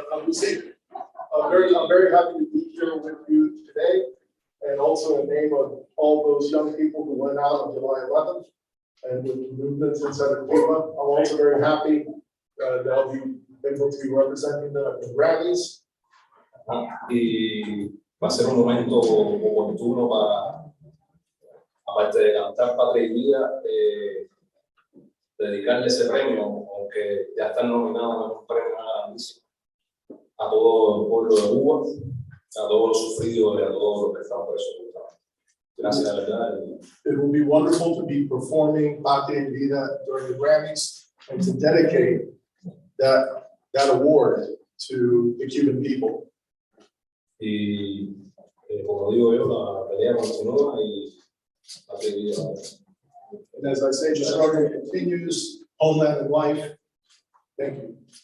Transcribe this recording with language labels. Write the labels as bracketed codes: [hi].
[en] I'm very happy to be here with you today, and also in name of all those young people who went out on July 11th and with the movements inside of Cuba. I'm also very happy that I'll be able to be representing the Grammys. [es] Y va a ser un momento oportuno para, aparte de cantar Patria y Vida, dedicarle ese premio, aunque ya están nominados, es un premio grandísimo, a todo el pueblo de Cuba, a todos los sufridos y a todos los que están presos. Gracias, de verdad. [en] It will be wonderful to be performing Patria y Vida during the Grammys and to dedicate that award to the Cuban people. [es] Y como digo yo, la pelea continúa y Patria y Vida. [en] And as I say, the struggle continues, homeland and life. Thank you.